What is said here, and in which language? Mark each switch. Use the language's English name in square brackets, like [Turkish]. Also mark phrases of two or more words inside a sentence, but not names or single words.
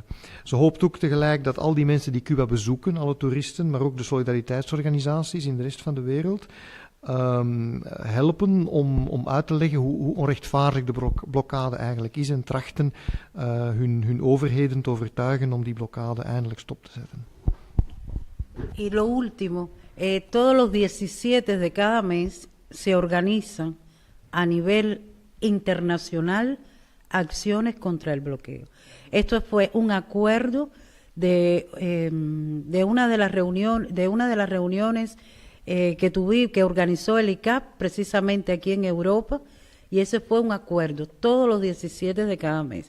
[Dutch] Ze hoopt ook tegelijk dat al die mensen die Cuba bezoeken, alle toeristen, maar ook de solidariteitsorganisaties in de rest van de wereld, helpen om uit te leggen hoe onrechtvaardig de blokkade eigenlijk is en trachten hun overheden te overtuigen om die blokkade eindelijk stop te zetten. [Spanish] Y lo último, todos los 17 de cada mes se organizan a nivel internacional acciones contra el bloqueo. Esto fue un acuerdo de una de las reuniones que organizó el ICAP precisamente aquí en Europa, y ese fue un acuerdo, todos los 17 de cada mes.